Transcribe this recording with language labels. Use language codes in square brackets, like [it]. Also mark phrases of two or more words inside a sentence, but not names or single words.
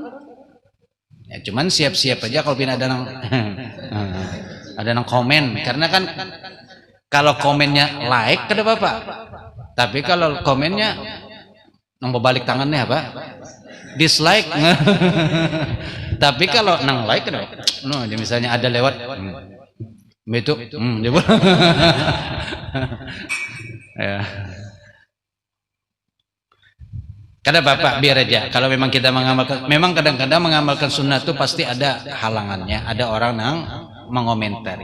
[id] Ya, cuman siap-siap aja kalau ada nang ada nang komen, karena kan kalau komennya like [bjn] kada apa-apa. [id] Tapi kalau komennya nang balik tangannya apa? Dislike. Tapi kalau nang like no, misalnya ada lewat itu ya. [bjn] Kada bapak biar aja. [id] Kalau memang kita mengamalkan, memang kadang-kadang mengamalkan sunnah itu pasti ada halangannya, ada orang yang mengomentari.